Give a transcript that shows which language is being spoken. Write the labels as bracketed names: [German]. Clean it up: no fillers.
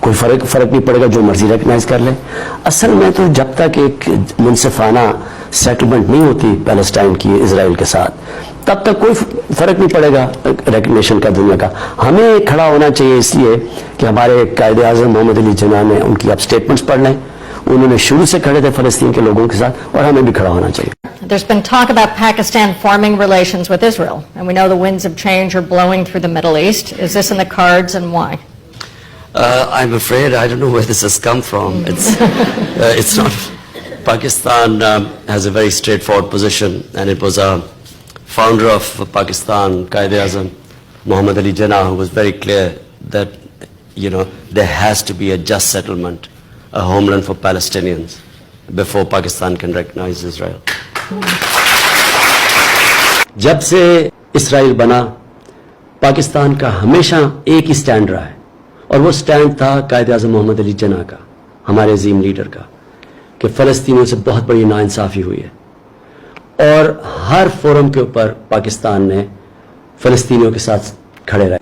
[Urdu] کوئی فرق نہیں پڑے گا, جو مرضی ریکگنائز کر لیں. اصل میں تو جب تک ایک منصفانہ سیٹلمنٹ نہیں ہوتی پیلسٹائن کی اسرائیل کے ساتھ, تب تک کوئی فرق نہیں پڑے گا ریکگنیشن کا دنیا کا. ہمیں کھڑا ہونا چاہیے اس لیے کہ ہمارے قائد اعظم محمد علی جناح نے ان کی آپ سٹیٹمنٹس پڑھ لیں, انہوں نے شروع سے کھڑے تھے فلسطین کے لوگوں کے ساتھ, اور ہمیں بھی کھڑا ہونا چاہیے. [English] There's been talk about Pakistan forming relations with Israel, and we know the winds of change are blowing through the Middle East. Is this in the cards, and why? I'm afraid I don't know where this has come from. It's not. Pakistan has a very straightforward position, and it was a founder of Pakistan, Qaid-e-Azam Muhammad Ali Jinnah, who was very clear that, there has to be a just settlement, a homeland for Palestinians, before Pakistan can recognize Israel. [Urdu] جب سے اسرائیل بنا, پاکستان کا ہمیشہ ایک ہی stand رہا ہے, اور وہ سٹینڈ تھا قائد اعظم محمد علی جناح کا, ہمارے عظیم لیڈر کا, کہ فلسطینیوں سے بہت بڑی ناانصافی ہوئی ہے, اور ہر فورم کے اوپر پاکستان نے فلسطینیوں کے ساتھ کھڑے رہے.